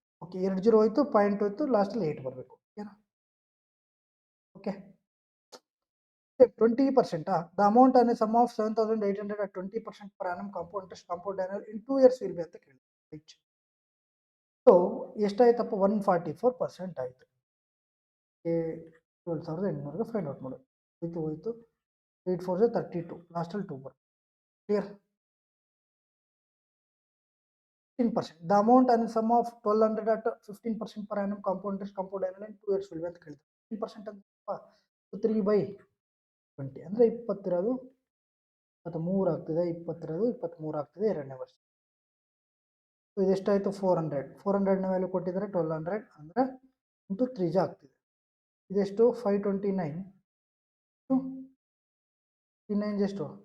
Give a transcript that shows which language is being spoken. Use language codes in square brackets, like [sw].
[kn] Okay, 2 zero ಹೋಯ್ತು, point ಹೋಯ್ತು, ಲಾಸ್ಟಲ್ಲಿ 8 ಬರಬೇಕು. ಓಕೆನಾ? Okay. 20%. [en] the amount on a sum of 7800 at 20% per annum compound interest compound annual in 2 years will be [kn] ಅಂತ ಕೇಳಿ, [en] Right? [kn] ಸೊ ಎಷ್ಟಾಯ್ತಪ್ಪ? 144% ಆಯಿತು. 12800ಗೆ ಫೈಂಡ್ ಔಟ್ ಮಾಡೋದು. ಹೋಯ್ತು 8 4 32, ಲಾಸ್ಟಲ್ಲಿ 2 ಬರುತ್ತೆ. Clear? 15%. [en] the amount on sum of 1200 at 15% per annum compound interest compound annual in 2 years will be [kn] ಅಂತ ಕೇಳಿದ್ರು. 15% ಅಂದ್ರೆ 3/20 ಅಂದರೆ 20 ಇರೋದು 23 ಆಗ್ತದೆ, 20 ಇರೋದು 23 ಆಗ್ತದೆ ಎರಡನೇ ವರ್ಷ. ಸೊ ಇದೆಷ್ಟಾಯಿತು? 400ನ ವ್ಯಾಲ್ಯೂ ಕೊಟ್ಟಿದ್ದಾರೆ 1200 ಅಂದರೆ ಇಂಟು 3 ಜ ಆಗ್ತಿದೆ. ಇದೆಷ್ಟು? 529 39 ಎಷ್ಟು?